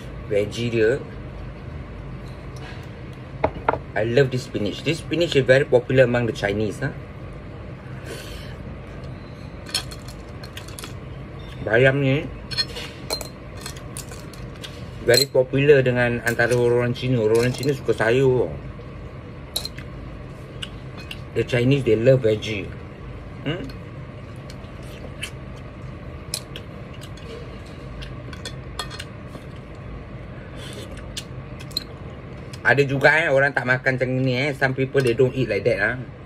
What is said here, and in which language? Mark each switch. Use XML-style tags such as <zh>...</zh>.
<ms>Veggie dia.</ms> <en>I love this spinach. This spinach is very popular among the Chinese.</en> <ms>Bayam ni</ms> <en>very popular</en> <ms>dengan antara orang Cina. Orang Cina suka sayur.</ms> <en>The Chinese, they love veggie.</en> <ms>Ada juga orang tak makan macam ni.</ms> <en>Some people they don't eat like that.</en>